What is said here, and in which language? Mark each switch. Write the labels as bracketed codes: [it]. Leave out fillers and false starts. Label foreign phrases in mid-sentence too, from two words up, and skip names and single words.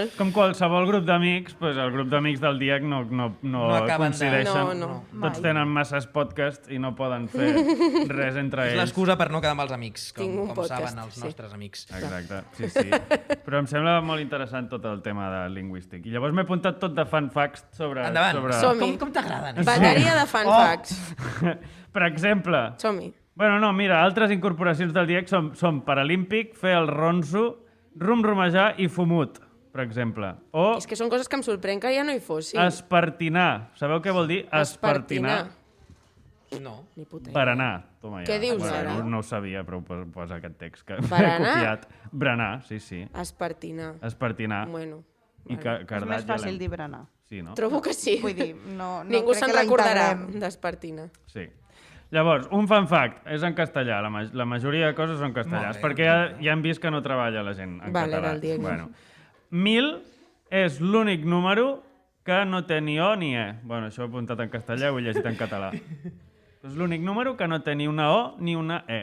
[ca] Com qualsevol grup d'amics, doncs el grup d'amics del DIEC no acaben de- coincideixen. No. Tots tenen masses podcasts i no poden fer res entre És ells. l'excusa per no quedar amb els amics, Tinc un com podcast, saben els sí. nostres amics. Exacte, sí. Però em sembla molt interessant tot el tema de lingüístic. I llavors m'he apuntat tot de [en] fun facts [ca] sobre... Endavant. sobre... Som-hi. Com t'agraden? Bateria de [en] fun facts. [ca] Per exemple, Som-hi. bueno, no, mira, altres incorporacions del DIEC són paralímpic, fer el ronso, rum-rumejar i fumut, per exemple. O És que són coses que em sorprèn que ja no hi fossin. espartinar. Sabeu què vol dir espartinar? No. Ni puta idea. Berenar. [es] Toma ja. [ca] Què dius, Bueno, ara? no ho sabia, però ho posa aquest text que Berenar? he copiat. Berenar, sí. Espartinar. Espartinar. Bueno. I vale. És cardat més ja fàcil l'hem... dir berenar. Sí, no? Trobo que sí. Vull dir, no Ningú crec se'n que la recordarà integrem. d'Espartinar. Sí. Llavors, un [en] fun fact, [ca] és en castellà, la majoria de coses són castellans, Molt bé, perquè ja hem vist que no treballa la gent en Vale, català. era el Diego. Bueno. 1000 és l'únic número que no té ni O ni E. Bueno, això ho he apuntat en castellà, ho he llegit en català. És l'únic número que no té ni una O ni una E.